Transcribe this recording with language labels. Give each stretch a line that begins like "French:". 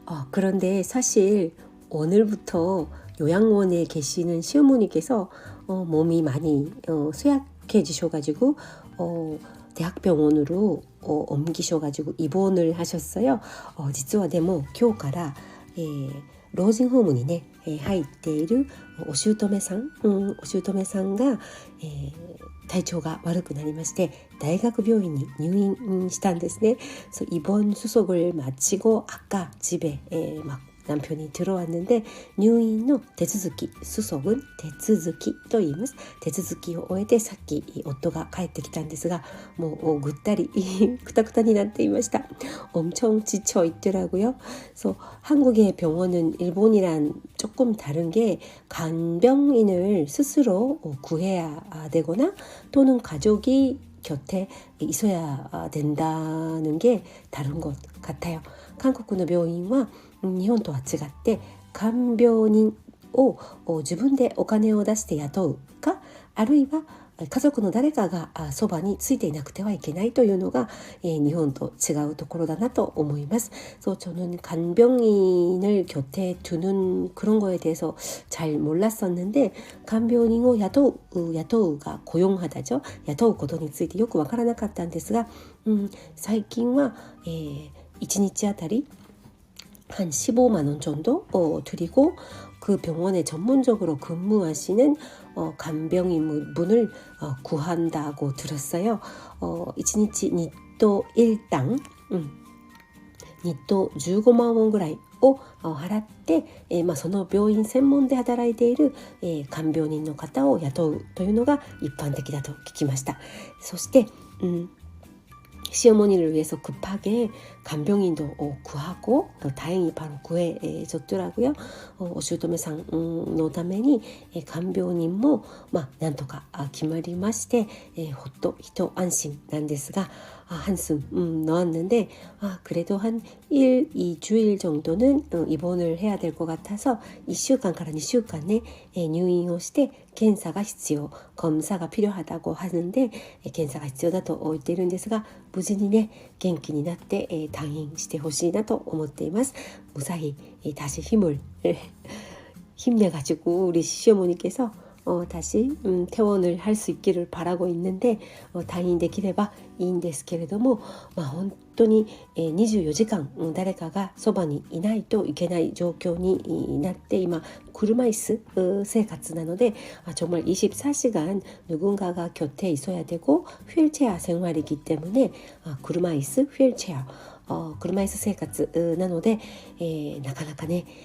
Korean: 그런데 사실 오늘부터 요양원에 계시는 시어머니께서 몸이 많이 쇠약해지셔가지고 대학병원으로 옮기셔가지고 입원을 하셨어요.
Japanese: 実はでも今日から、老人ホームにね、入っているお姑さんが、体調が悪くなりまして大学病院に入院したんですね.
Korean: 그래서 입원 수속을 마치고 아까 집에 남편이 들어왔는데
Japanese: 入院の 手続き
Korean: 수속은
Japanese: 手続きと言います。手続きを終えてさっき夫が帰ってきたんですがもうぐったりくたくたになっていました.
Korean: 엄청 지쳐 있더라고요. 그래서 한국의 병원은 일본이랑 조금 다른 게 간병인을 스스로 구해야 되거나 또는 가족이 곁에 있어야 된다는 게 다른 것 같아요. 한국의 병원은
Japanese: 日本とは違って看病人を自分でお金を出して雇うかあるいは家族の誰かがそばについていなくてはいけないというのが日本と違うところだなと思います.
Korean: 그래서 저는 간병인을 곁에 두는 그런 거에 대해서 잘 몰랐었는데 간병인을
Japanese: 雇うが
Korean: 고용하다죠.
Japanese: 雇うことについてよくわからなかったんですが最近は1日あたり
Korean: 한 15만 원 정도 드리고 그 병원에 전문적으로 근무하시는 간병인 분을 구한다고 들었어요.
Japanese: 1日
Korean: 니또 1당 니또 15만 원
Japanese: ぐらいを払って、その病院専門で働いている、看病人の方を雇うというのが一般的だと聞きました。そして、
Korean: 시어머니를 위해서 급하게 간병인도 구하고 다행히 바로 구해줬더라고요.
Japanese: 오슈도메상의 ために
Korean: 간병인도
Japanese: なんとか決まりまして 또一安心なんですが
Korean: 한숨 놓았는데 그래도 한 2주일 정도는 입원을 해야 될 것 같아서
Japanese: 1週間から 2週間 내入院をして 検査が必要
Korean: 검사가 필요하다고 하는데
Japanese: 検査が必要だと言っているんですが 無事にね元気になって退院してほしいなと思っています.
Korean: 무사히 다시 힘을 힘내가지고 우리 시어머니께서 다시 퇴원을 할 수 있기를 바라고 있는데
Japanese: 退院できればいいんですけれども、本当に24時間誰かがそばにいないといけない状況になって今車椅子生活なので
Korean: 정말 24시간 누군가가 곁에 있어야 되고 휠체어 생활이기 때문에車椅子 휠체어
Japanese: 車椅子生活なので、なかなかね、